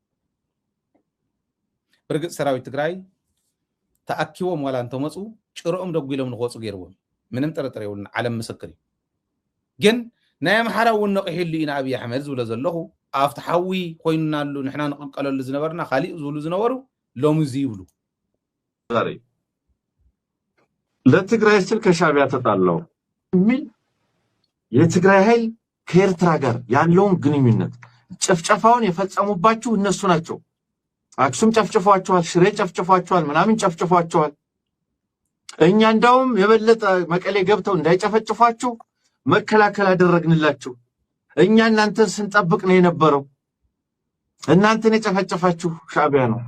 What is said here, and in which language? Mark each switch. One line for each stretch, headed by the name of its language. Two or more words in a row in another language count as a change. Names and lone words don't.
Tigrinya: ብርግጽ ሰራዊት ትግራይ ተአኪቦም ዋላ እንተመጹ ጭሮኦም ደጉሎም ንኾጹ ገይርዎም ምንም ጥርጥር የውልን ዓለም ምስክር ግን ናይ አምሓራውን ነቂሕሉ ኢና አብይ አሕመድ ዝብሎ ዘለኹ አፍቲ ሓዊ ኮይኑናሉ ንሕና ንቕቀለሉ ዝነበርና ካሊእ ዝብሉ ዝነበሩ ሎሚ ይብሉ
Amharic: ዛሬ ለትግራይ ስል ከሻዕቢያ ተጣላው ሚል የትግራይ ኃይል ከኤርትራ ጋር ያለውን ግንኙነት ጨፍጨፋውን የፈጸሙባችሁ እነሱ ናቸው። አክሱም ጨፍጨፏቸዋል፣ ሽሬ ጨፍጨፏቸዋል፣ ምናምን ጨፍጨፏቸዋል። እኛ እንዳውም የበለጠ መቀሌ ገብተው እንዳይጨፈጭፏችሁ መከላከል አደረግንላችሁ። እኛ እናንተን ስንጠብቅ ነው የነበረው። እናንተን የጨፈጨፋችሁ ሻዕቢያ ነው።